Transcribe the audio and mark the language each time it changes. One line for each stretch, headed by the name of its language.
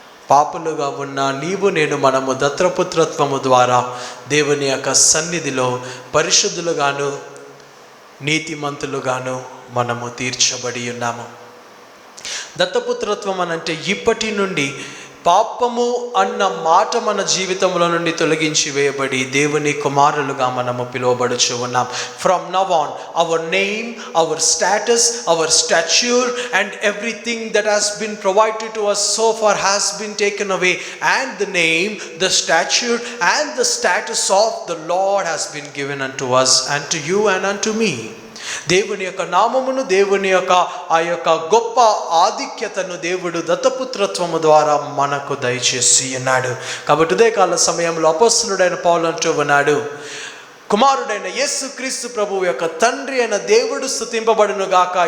Telugu: పాపులుగా ఉన్న నీవు నేను మనము దత్తపుత్రత్వము ద్వారా దేవుని యొక్క సన్నిధిలో పరిశుద్ధులుగాను నీతిమంతులుగాను మనము తీర్చబడి ఉన్నాము. దత్తపుత్రత్వం అనంటే ఇప్పటి నుండి పాపము అన్న మాట మన జీవితంలో నుండి తొలగించి వేయబడి దేవుని కుమారులుగా మనము పిలువబడుచు ఉన్నాం.
English: From now on our name, our status, our stature and everything that has been provided to us so far has been taken away, and the name, the stature and the status of the Lord has been given unto us and to you and unto me.
Telugu: దేవుని యొక్క నామమును, దేవుని యొక్క ఆ యొక్క గొప్ప ఆధిక్యతను దేవుడు దత్తపుత్రత్వము ద్వారా మనకు దయచేసి ఉన్నాడు. కాబట్టి ఉదయకాల సమయంలో అపోస్తలుడైన పౌలు అంటూ ఉన్నాడు, కుమారుడైన యేసుక్రీస్తు ప్రభువు యొక్క తండ్రి అయిన దేవుడు స్తుతింపబడును గాక.